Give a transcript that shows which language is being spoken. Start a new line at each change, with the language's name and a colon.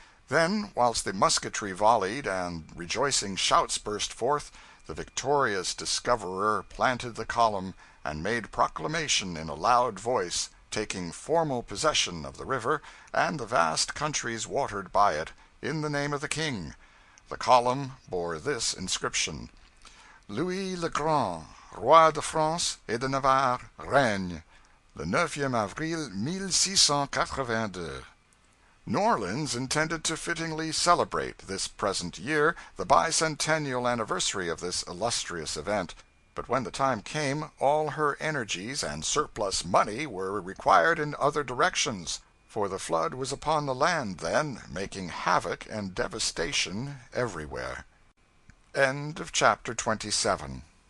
English: Then, whilst the musketry volleyed and rejoicing shouts burst forth, the victorious discoverer planted the column and made proclamation in a loud voice, taking formal possession of the river and the vast countries watered by it, in the name of the king.
French: The column bore this inscription: Louis le Grand, Roi de France et de Navarre, règne, le 9e avril 1682.
English: New Orleans intended to fittingly celebrate, this present year, the bicentennial anniversary of this illustrious event. But when the time came, all her energies and surplus money were required in other directions, for the flood was upon the land then, making havoc and devastation everywhere. End of chapter 27.